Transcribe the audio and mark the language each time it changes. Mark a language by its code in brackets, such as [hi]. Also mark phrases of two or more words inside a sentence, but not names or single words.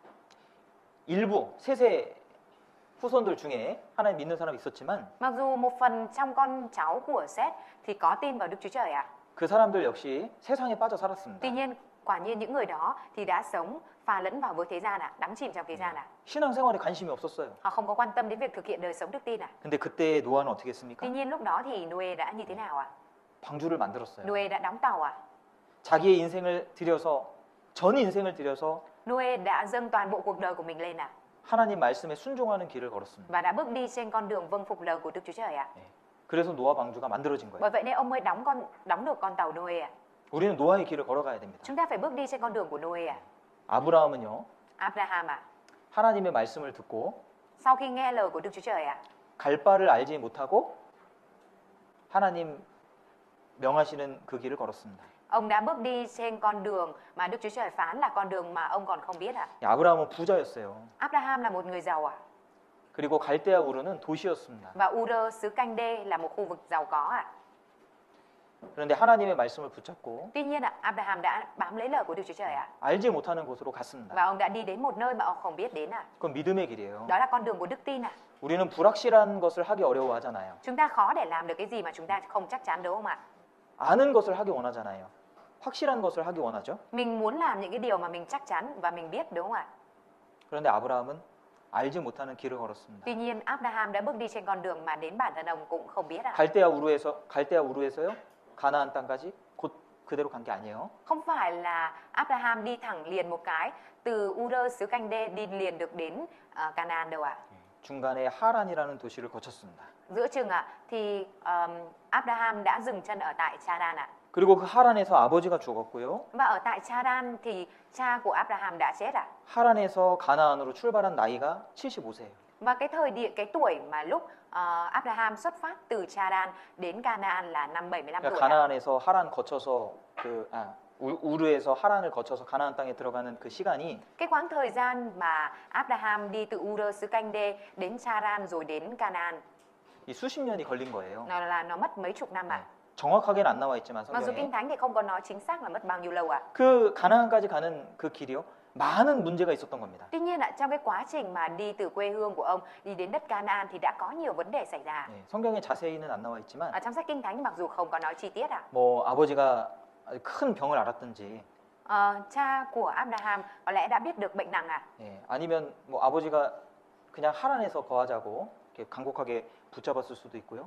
[ko] 일부 세세 후손들 중에 하나님 믿는 사람이 있었지만 [vi] Mặc dù một phần trong con cháu của Seth thì có tin vào Đức Chúa Trời [ko] 그 사람들 역시 세상에 빠져 살았습니다. [vi] Tuy nhiên, quả nhiên những người đó thì đã sống pha lẫn vào với thế gian đắm chìm trong thế gian [ko] 신앙생활에 관심이 없었어요. [vi] Họ không có quan tâm đến việc thực hiện đời sống đức tin [ko] 근데 그때 노아는 어떻게 했습니까? [vi] Tuy nhiên lúc đó thì Noe đã như thế nào [ko] 방주를 만들었어요. [vi] Noe đã đóng tàu [ko] 자기의 인생을 들여서 전 인생을 들여서 [vi] Noe đã dâng toàn bộ cuộc đời của mình lên [ko] 하나님 말씀에 순종하는 길을 걸었습니다. [vi] và đã bước đi trên con đường vâng phục lời của Đức Chúa Trời [ko] 그래서 노아 방주가 만들어진 [vi] Bởi [ko] 거예요. [vi] vậy nên ông mới đóng được con tàu Noe [ko] 우리는 노아의 길을 걸어가야 됩니다. [vi] Chúng ta phải bước đi trên con đường của Noe [ko] 아브라함은요. [vi] Abraham [ko] 하나님의 말씀을 듣고 [vi] sau khi nghe lời của Đức Chúa Trời [ko] 갈 바를 알지 못하고 하나님 명하시는 그 길을 걸었습니다. [vi] ông đã bước đi trên con đường mà Đức Chúa Trời phán là con đường mà ông còn không biết [ko] 아브라함은 부자였어요. [vi] Abraham là một người giàu [ko] 그리고 갈대아 우르는 도시였습니다. [vi] và Ur xứ Canh Đê là một khu vực giàu có [ko] 그런데 하나님의 말씀을 붙잡고 [vi] Tuy nhiên Abraham đã bám lấy lời của Đức Chúa Trời [ko] 알지 못하는 곳으로 갔습니다. [vi] và ông đã đi đến một nơi mà ông không biết đến [ko] 그건 믿음의 길이에요. [vi] Đó là con đường của đức tin [ko] 우리는 불확실한 것을 하기 어려워하잖아요. [vi] Chúng ta khó để làm được cái gì mà chúng ta không chắc chắn đúng không ạ? [ko] 아는 것을 하기 원하잖아요. 확실한 것을 하기 원하죠. [vi] Mình muốn làm những cái điều mà mình chắc chắn và mình biết đúng không ạ? [ko] 그런데 아브라함은 알지 못하는 길을 걸었습니다. [vi] Tuy nhiên Abraham đã bước đi trên con đường mà đến bản thân ông cũng không biết [ko] 갈대아 우르에서요. 가나안 땅까지 곧 그대로 간 게 아니에요. [vi] Không phải là Abraham đi thẳng liền một cái từ Ur xứ Canh Đê đi liền được đến Canaan đâu ạ. [ko] 중간에 하란이라는 도시를 거쳤습니다. [vi] Giữa chừng thì Abraham đã dừng chân ở tại Charan [ko] 그리고 그 하란에서 아버지가 죽었고요. [vi] Và ở tại Charan thì cha của Abraham đã chết [ko] 하란에서 가나안으로 출발한 나이가 75세예요. [vi] Và cái tuổi mà lúc Abraham xuất phát từ Charan đến Canaan là năm 75 [ko] 그러니까 [vi] tuổi [ko] 가나안에서 하란 거쳐서 우르에서 하란을 거쳐서 가나안 땅에 들어가는 그 시간이 [vi] Cái khoảng thời gian mà Abraham đi từ Ur xứ Canh Đê đến Charan rồi đến Canaan [ko] 이 수십 년이 걸린 거예요. [vi] nó mất mấy chục năm [ko] 정확하게는 안 나와 있지만 [vi] Mặc dù [ko] 성경에 [vi] Kinh Thánh thì không có nói chính xác là mất bao nhiêu lâu [ko] 그 가나안까지 가는 그 길이요. 많은 문제가 있었던 겁니다. [vi] Tuy nhiên trong cái quá trình mà đi từ quê hương của ông đi đến đất Canaan thì đã có nhiều vấn đề xảy ra. [ko] 네, 성경에 자세히는 안 나와 있지만 [vi] Ở trong sách Kinh Thánh mặc dù không có nói chi tiết [ko] 뭐 아버지가 큰 병을 앓았든지 [vi] cha của Abraham có lẽ đã biết được bệnh nặng [ko] 예, 아니면 뭐 아버지가 그냥 하란에서 거하자고 이렇게 간곡하게 붙잡았을 수도 있고요.